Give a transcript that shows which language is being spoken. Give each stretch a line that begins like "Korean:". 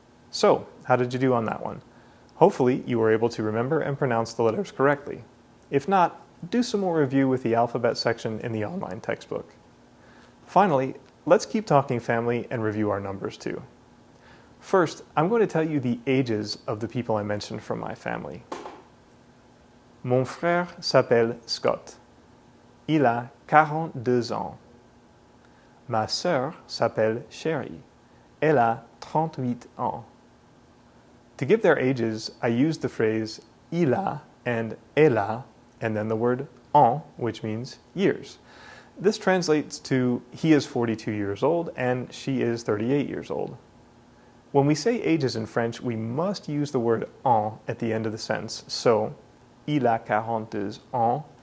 English: So, how did you do on that one? Hopefully, you were able to remember and pronounce the letters correctly. If not, do some more review with the alphabet section in the online textbook. Finally, let's keep talking family and review our numbers too. First, I'm going to tell you the ages of the people I mentioned from my family.
French: Mon frère s'appelle Scott. Il a 42 ans. Ma sœur s'appelle Sherry. Elle a 38 ans.
English: To give their ages, I used the phrase
French: il a
English: and
French: elle a,
English: and then the word an, which means years. This translates to he is 42 years old and she is 38 years old. When we say ages in French, we must use the word en at the end of the sentence. So,
French: il a 42 ans,